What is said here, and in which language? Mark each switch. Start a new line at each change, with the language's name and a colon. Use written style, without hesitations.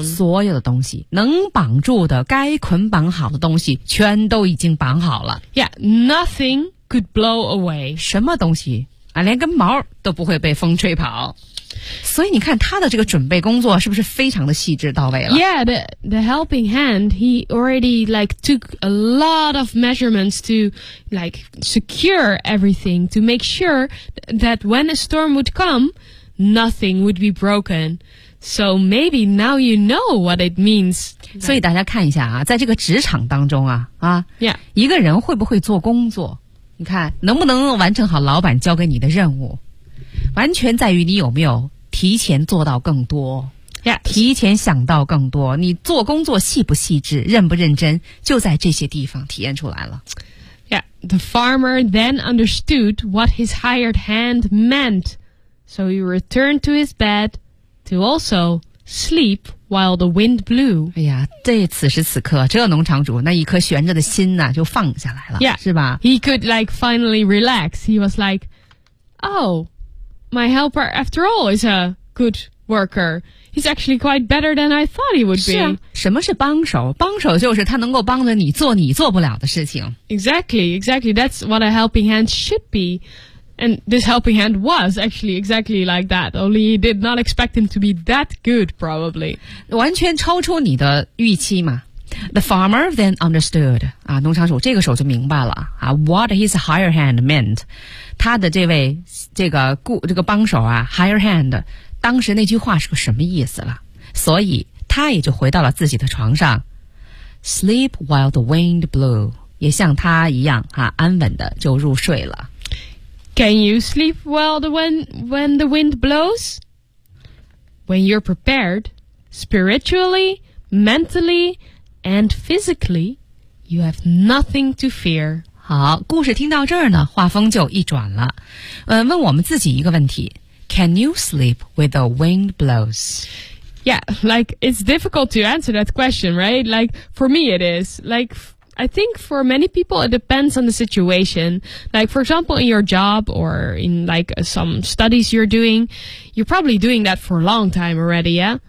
Chinese: 所有的东西能绑住的该捆绑好的东西全都已经绑好了。
English: Yeah, nothing could blow away.
Chinese: 什么东西啊，连根毛都不会被风吹跑。所以你看他的这个准备工作是不是非常的细致到位了。
English: Yeah, the helping hand, he already like took a lot of measurements to like secure everything, to make sure that when a storm would come,Nothing would be broken. So maybe now you know what it means.
Chinese: 所以大家看一下啊，在这个职场当中啊
English: yeah.
Chinese: 一个人会不会做工作，你看能不能完成好老板交给你的任务，完全在于你有没有提前做到更多、
English: yeah.
Chinese: 提前想到更多，你做工作细不细致，认不认真，就在这些地方体验出来了。
English: Yeah, the farmer then understood what his hired hand meant.So he returned to his bed to also sleep while the wind blew.
Chinese: 哎呀，这此时此刻，这农场主那一颗悬着的心呢，就放下来了，
English: yeah.
Chinese: 是吧？
English: He could like finally relax. He was like, oh, my helper after all is a good worker. He's actually quite better than I thought he would be.
Chinese: 是啊，什么是帮手？帮手就是他能够帮着你做你做不了的事情。
English: Exactly, exactly. That's what a helping hand should be. And this helping hand was actually exactly like that, only he did not expect him to be that good, probably.
Chinese: 完全超出你的预期嘛。
English: The farmer then understood,
Chinese: 啊，农场主这个时候就明白了，啊，
English: what his higher hand meant.
Chinese: 他的这位这个帮手啊，higher hand, 当时那句话是个什么意思了。所以他也就回到了自己的床上。
English: Sleep while the wind blew,
Chinese: 也像他一样，啊，安稳的就入睡了。
English: Can you sleep well when the wind blows? When you're prepared, spiritually, mentally, and physically, you have nothing to fear.
Chinese: 好，故事听到这儿呢，画风就一转了。问我们自己一个问题。
English: Can you sleep when the wind blows? Yeah, like, it's difficult to answer that question, right? Like, for me it is. Like,I think for many people, it depends on the situation. Like, for example, in your job or in, like, some studies you're doing, you're probably doing that for a long time already, yeah?